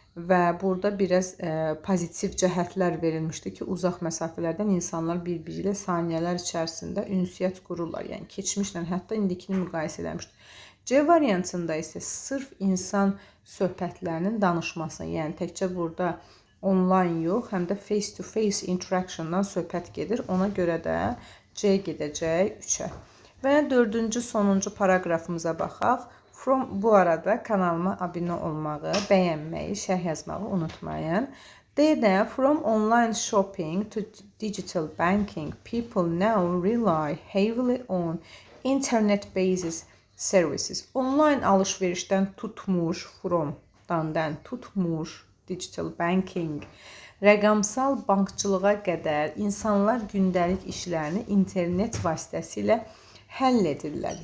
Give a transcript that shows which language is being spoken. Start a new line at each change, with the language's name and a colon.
Azerbaijani: Və burada biraz pozitiv cəhətlər verilmişdi ki, uzaq məsafələrdən insanlar bir-biri ilə saniyələr içərisində ünsiyyət qururlar. Yəni keçmişlə hətta indikini müqayisə eləmişdi. C variantında isə sırf insan söhbətlərinin danışması, yəni təkcə burada online yox, həm də face-to-face interactiondan söhbət gedir. Ona görə də C gedəcək 3-ə. Və 4-cü, sonuncu paragrafımıza baxaq. Bu arada kanalıma abunə olmağı, bəyənməyi, şərh yazmağı unutmayın.
English: D-də from online shopping to digital banking, people now rely heavily on internet-based services.
Azerbaijani: Online alış-verişdən tutmuş, from-dan tutmuş, digital banking, rəqəmsal bankçılığa qədər insanlar gündəlik işlərini internet vasitəsilə həll edirlər.